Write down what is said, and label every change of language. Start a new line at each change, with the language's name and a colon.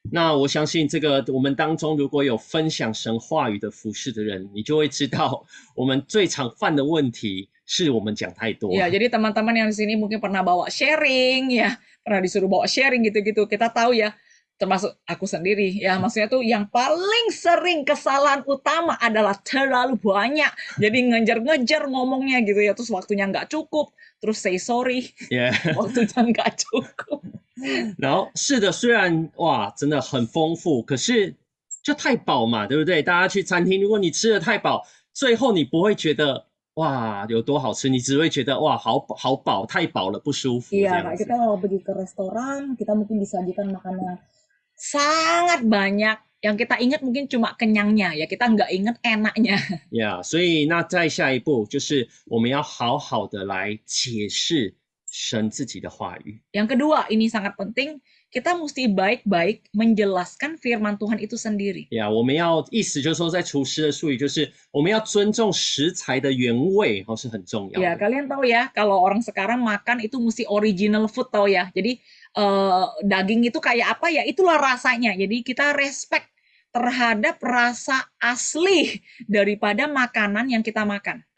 Chinese: 那我相信这个我们当中如果有分享神话语的服事的人，你就会知道我们最常犯的问题是我们讲太多。
Indonesian: Ya, jadi teman-teman yang di sini mungkin pernah bawa sharing ya, pernah disuruh bawa sharing gitu-gitu. Kita tahu ya, termasuk aku sendiri ya, maksudnya tuh yang paling sering kesalahan utama adalah terlalu banyak. Jadi ngejar-ngejar ngomongnya gitu ya, terus waktunya nggak cukup, terus
English: say sorry,
Indonesian: waktunya nggak cukup.
Chinese: 然后是的，虽然哇真的很丰富，可是就太饱嘛，对不对？大家去餐厅，如果你吃的太饱，最后你不会觉得哇有多好吃，你只会觉得哇好饱，太饱了不舒服。
Indonesian: Iya, kayak kita kalau pergi ke restoran, kita mungkin disajikan makanan sangat banyak, yang kita ingat mungkin cuma kenyangnya ya, kita nggak ingat enaknya.
Chinese: 所以那再下一步就是我们要好好的来解释神自己的话语。
Indonesian: Yang kedua, ini sangat penting, kita mesti baik-baik menjelaskan firman Tuhan itu sendiri.
Chinese: 我们要意思就是说，在厨师的术语就是我们要尊重食材的原味，是很重要
Indonesian: Ya,
Chinese: 的。
Indonesian: kalian tahu ya, kalau orang sekarang makan itu mesti
English: original food,
Indonesian: tahu ya. Jadi daging itu kayak apa ya, itulah rasanya. Jadi kita respect terhadap rasa asli daripada makanan yang kita makan.